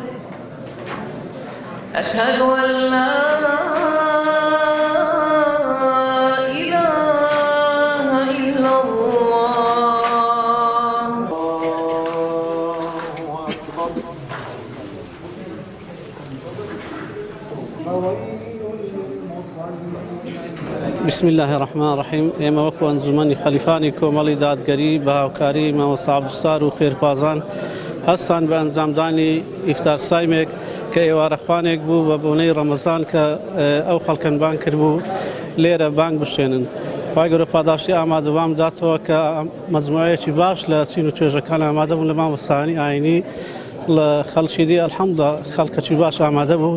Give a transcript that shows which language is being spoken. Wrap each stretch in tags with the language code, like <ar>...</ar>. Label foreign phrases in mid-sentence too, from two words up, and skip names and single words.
<ar>أشهد أن لا إله إلا الله. بسم الله الرحمن الرحیم.</ar> <ckb>ئێمە وەکو ئەنجومەنی خەلیفانی کۆمەڵی دادگەری بە هاوکاری مامۆستا عەبدولستار و خێرخوازان هەستان بە ئەنجامدانی ئیفتار سایمێک کە ئێوارەخوانێک بوو بە بۆنەی ڕەمەزان کە ئەو خەڵکن بانگ کردبوو لێرە بانگ بشێنن. خوای گەورە پاداشتی ئامادەوام داتەوە کە مەجموعەیەکی باش لە چین و توێژەکان ئامادە بوون لە مامۆستایانی ئاینی لە خەڵکی دی ئەلحەمدولیلا خەڵکەکی باش ئامادە بوو.</ckb>